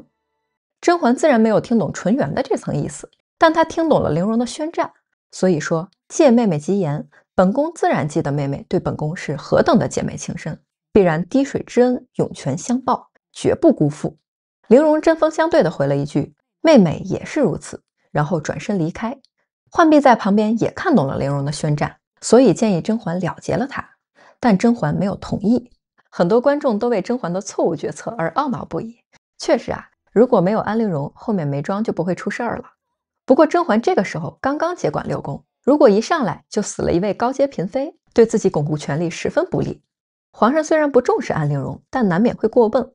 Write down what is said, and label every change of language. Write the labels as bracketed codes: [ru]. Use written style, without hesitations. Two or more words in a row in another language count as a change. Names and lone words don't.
[zh] 甄嬛自然沒有聽懂純元的這層意思，但她聽懂了陵容的宣戰，所以說借妹妹吉言，本宮自然記得妹妹對本宮是何等的姐妹情深，必然滴水之恩涌泉相報，絕不辜負。陵容針鋒相對地回了一句，妹妹也是如此，然後轉身離開。浣碧在旁邊也看懂了陵容的宣戰，所以建議甄嬛了結了她，但甄嬛沒有同意。很多觀眾都為甄嬛的錯誤決策而懊惱不已。確實啊，如果沒有安陵容，後面眉莊就不會出事兒了。不過甄嬛這個時候剛剛接管六宮，如果一上來就死了一位高階嬪妃，對自己鞏固權力十分不利。皇上雖然不重視安陵容，但難免會過問。